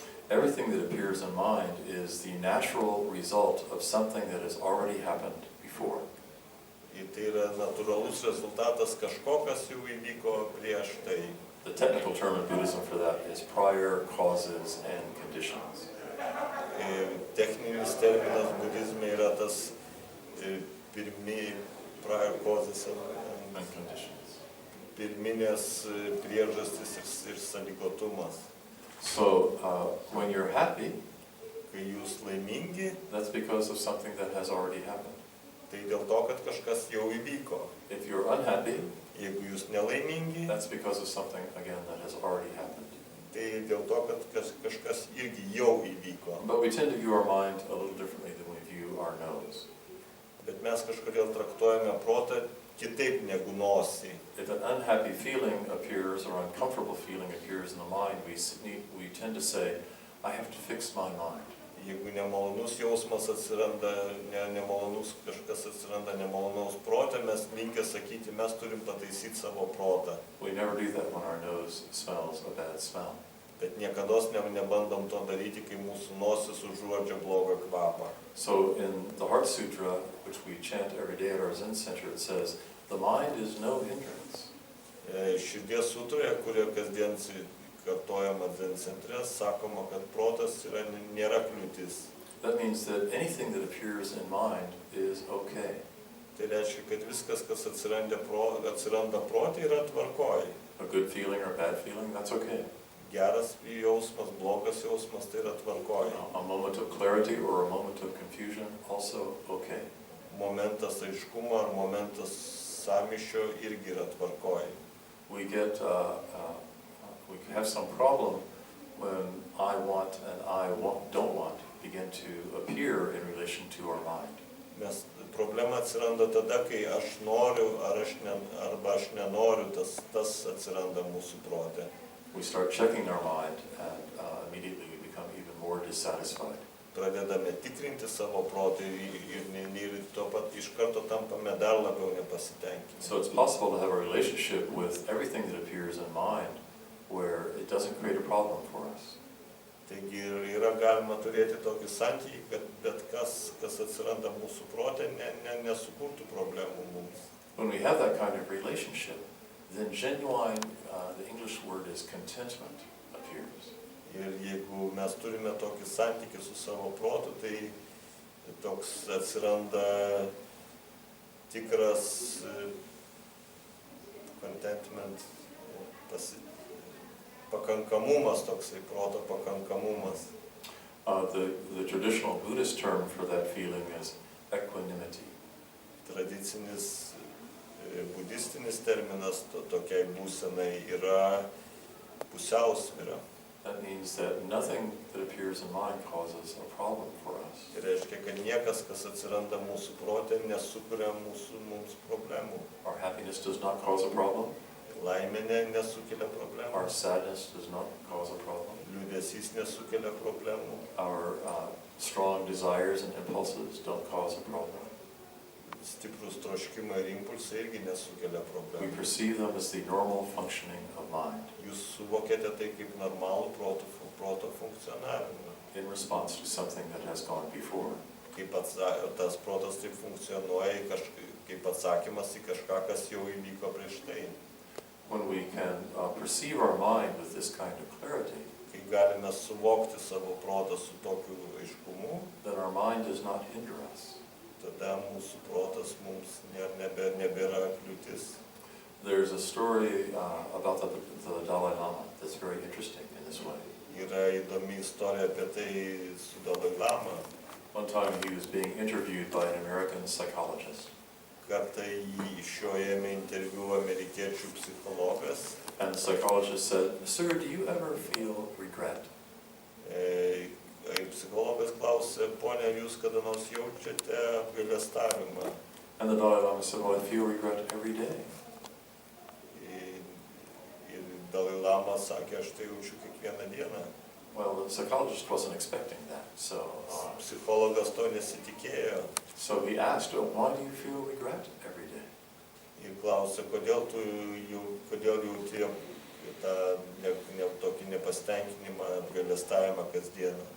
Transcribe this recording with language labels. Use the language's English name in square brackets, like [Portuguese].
[English] everything that appears in mind is the natural result of something that has already happened before. [Lithuanian] ir tai yra natūralus rezultatas kažko, kas jau įvyko prieš tai. [English] The technical term in Buddhism for that is prior causes and conditions. [Lithuanian] Techninis terminas budizme yra tas [English] prior causes And conditions. [Lithuanian] pirminės priežastis ir sąlygotumas. [English] So when you're happy, [Lithuanian] Kai jūs laimingi, [English] that's because of something that has already happened. [Lithuanian] tai dėl to, kad kažkas jau įvyko. [English] If you're unhappy, [Lithuanian] Jeigu jūs nelaimingi, [English] that's because of something, again, that has already happened. [Lithuanian] tai dėl to, kad kažkas irgi jau įvyko. [English] But we tend to view our mind a little differently than we view our nose. [Lithuanian] Bet mes kažkodėl traktuojame protą kitaip negu nosį. [English] If an unhappy feeling appears or uncomfortable feeling appears in the mind, we tend to say, "I have to fix my mind." [Lithuanian] Jeigu nemalonus jausmas atsiranda, nemalonus kažkas atsiranda nemalonaus protė, mes linkę sakyti, mes turim pataisyti savo protą. [English] We never do that when our nose smells a bad smell. [Lithuanian] Bet niekados nebandom to daryti, kai mūsų nosis užuodžia blogą kvapą. [English] So in the Heart Sutra, which we chant every day at our Zen center, it says, "The mind is no hindrance." [Lithuanian] Širdies sutroje, kurio kasdien kartojama Zen centre, sakoma, kad protas nėra kliūtis. [English] That means that anything that appears in mind is okay. [Lithuanian] Tai reiškia, kad viskas, kas atsiranda prote, yra tvarkoj. [English] A good feeling or a bad feeling, that's okay. [Lithuanian] Geras jausmas, blogas jausmas, tai yra tvarkoj. [English] A moment of clarity or a moment of confusion, also okay. [Lithuanian] Momentas aiškumo ar momentas sąmyšio irgi yra tvarkoj. [English] We we have some problem when I want and don't want begin to appear in relation to our mind. [Lithuanian] Nes problema atsiranda tada, kai aš noriu arba aš nenoriu, tas atsiranda mūsų prote. [English] We start checking our mind and immediately we become even more dissatisfied. [Lithuanian] Pradedame tikrinti savo protą ir to pat iš karto tampame dar labiau nepasitenkinti. [English] So it's possible to have a relationship with everything that appears in mind where it doesn't create a problem for us. [Lithuanian] Taigi yra galima turėti tokį santykį, kad bet kas atsiranda mūsų prote, nesukurtų problemų mums. [English] When we have that kind of relationship, then genuine, the English word is contentment, appears. [Lithuanian] Ir jeigu mes turime tokį santykį su savo protu, tai toks atsiranda tikras contentment, pakankamumas, toksai proto pakankamumas. [English] The traditional Buddhist term for that feeling is equanimity. [Lithuanian] Tradicinis budistinis terminas tokiai būsenai yra pusiausvyra. [English] That means that nothing that appears in mind causes a problem for us. [Lithuanian] Tai reiškia, kad niekas, kas atsiranda mūsų prote, nesukuria mums problemų. [English] Our happiness does not cause a problem. [Lithuanian] Laimė nesukelia problemų. [English] Our sadness does not cause a problem. [Lithuanian] Liūdesys nesukelia problemų. [English] Our strong desires and impulses don't cause a problem. [Lithuanian] Stiprus troškimai ir impulsai irgi nesukelia [English] We [Lithuanian] problemų. [English] perceive them as the normal functioning of mind [Lithuanian] Jūs suvokėte tai kaip normalų proto funkcionavimą. [English] in response to something that has gone before. [Lithuanian] Kaip tas protas taip funkcionuoja kaip atsakymas į kažką, kas jau įvyko prieš tai. [English] When we can perceive our mind with this kind of clarity, [Lithuanian] Kai galime suvokti savo protą su tokiu aiškumu, [English] then our mind does not hinder us. [Lithuanian] tada mūsų protas mums nebėra kliūtis. [English] There's a story about the Dalai Lama that's very interesting in this way. [Lithuanian] Yra įdomi istorija apie tai su Dalai Lama. [English] One time he was being interviewed by an American psychologist, [Lithuanian] Kartą jį iš jo ėmė interviu amerikiečių psichologas. [English] and the psychologist said, "Sir, do you ever feel regret?" [Lithuanian] Psichologas klausė, ponia, jūs kada nors jaučiate apgailestavimą? [English] And the Dalai Lama said, "Well, I feel regret every day." [Lithuanian] Ir Dalai Lama sakė, aš tai jaučiu kiekvieną dieną. [English] Well, the psychologist wasn't expecting that, so [Lithuanian] Psichologas to nesitikėjo [English] he asked, "Oh, why do you feel regret every day?" [Lithuanian] ir klausė, kodėl jauti tą tokį nepasitenkinimą, apgailestavimą kasdieną.